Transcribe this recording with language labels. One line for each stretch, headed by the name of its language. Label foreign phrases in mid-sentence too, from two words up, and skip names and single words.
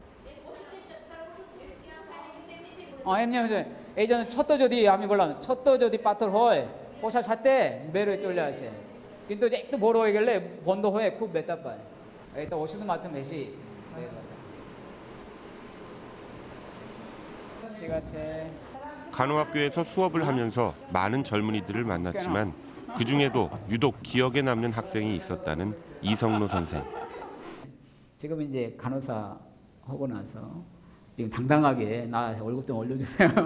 Bangla: এমনি এই জন্য ছোট্ট যদি আমি বললাম ছোট্ট যদি পাথর হয় পোষা ছাড়তে বেরোয় চলে আসে কিন্তু যে একটু বড় হয়ে গেলে বন্ধ হয়ে খুব ব্যথা পায় এটা ওষুধ মাধ্যমে বেশি ঠিক আছে
Korean: 간호학교에서 수업을 하면서 많은 젊은이들을 만났지만 그 중에도 유독 기억에 남는 학생이 있었다는 이성로 선생. 지금 이제 간호사 하고 나서 지금 당당하게 나 월급 좀 올려주세요.